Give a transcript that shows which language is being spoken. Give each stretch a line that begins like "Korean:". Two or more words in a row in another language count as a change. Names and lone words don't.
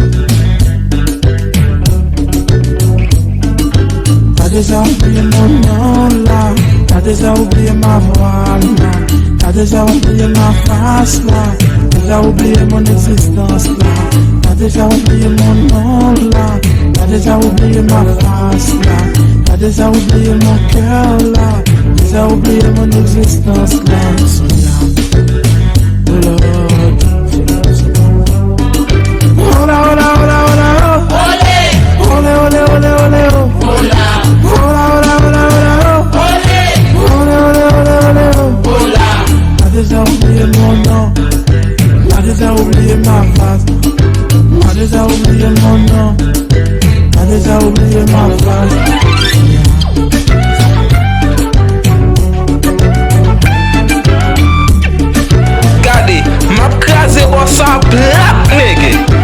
French: T'as déjà oublié mon nom là, t'as déjà oublié ma voix là, t'as déjà oublié ma face là, t'as déjà oublié mon existence là, t'as déjà oublié mon nom là, t'as déjà oublié ma face là, t'as déjà oublié mon cœur là, déjà oublié mon existence là, Sonia.
English: Oh Lord.
Spanish: Hola, hola, hola, hola, Olé! ole, ole, ole, ole, oh. Hola! Hola, hola, hola, hola, oh. Olé! Ole, ole, ole, ole, oh. Hola!
French: T'as déjà oublié mon nom, t'as déjà oublié ma face, t'as déjà oublié mon nom, t'as déjà oublié ma face. Regardez, ma crase bon ça
English: black nigga.